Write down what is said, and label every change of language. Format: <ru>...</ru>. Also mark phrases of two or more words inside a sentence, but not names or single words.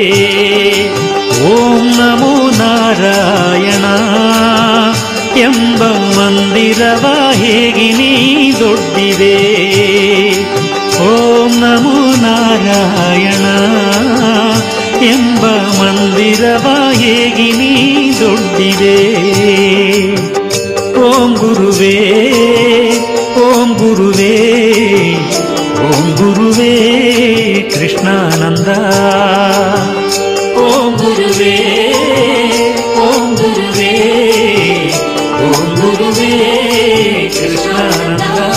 <sa>ಓಂ ನಮೋ ನಾರಾಯಣ</sa> <kn>ಎಂಬ ಮಂದಿರವ ಹೇಗೆ ನೀ ದೊಡ್ಡಿದೆ.</kn> <sa>ಓಂ ನಮೋ ನಾರಾಯಣ</sa> <kn>ಎಂಬ ಮಂದಿರವ ಹೇಗೆ ನೀ ದೊಡ್ಡಿದೆ. ಓಂ ಗುರುವೇ ಓಂ ಗುರುವೇ ಓಂ ಗುರುವೇ ಕೃಷ್ಣಾನಂದ. ಓಂ ಗುರುವೇ ಓಂ ಗುರುವೇ ಓಂ ಗುರುವೇ ಕೃಷ್ಣಾನಂದ.</kn>